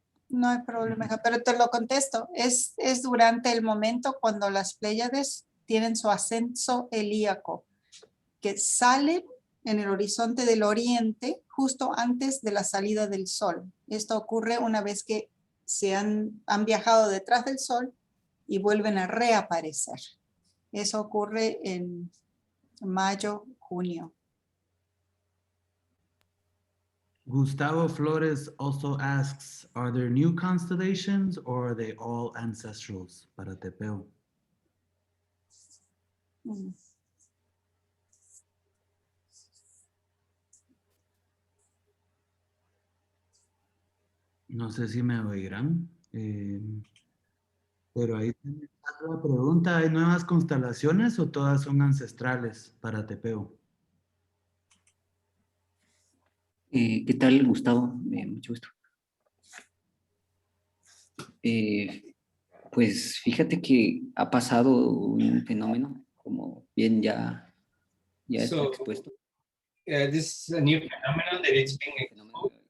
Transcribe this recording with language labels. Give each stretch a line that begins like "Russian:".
Spanish: No hay problema, pero te lo contesto. Es durante el momento cuando las Pléyades tienen su ascenso helíaco, que salen en el horizonte del oriente justo antes de la salida del Sol. Esto ocurre una vez que se han viajado detrás del Sol y vuelven a reaparecer. Eso ocurre en mayo, junio.
English: Gustavo Flores also asks, are there new constellations or are they all ancestrals
Spanish: para Tepeo? No sé si me oirán, pero ahí está la pregunta, ¿hay nuevas constelaciones o todas son ancestrales para Tepeo? ¿Qué tal, Gustavo? Mucho gusto. Pues fíjate que ha pasado un fenómeno, como bien ya está expuesto.
English: This is a new phenomenon that is being exposed.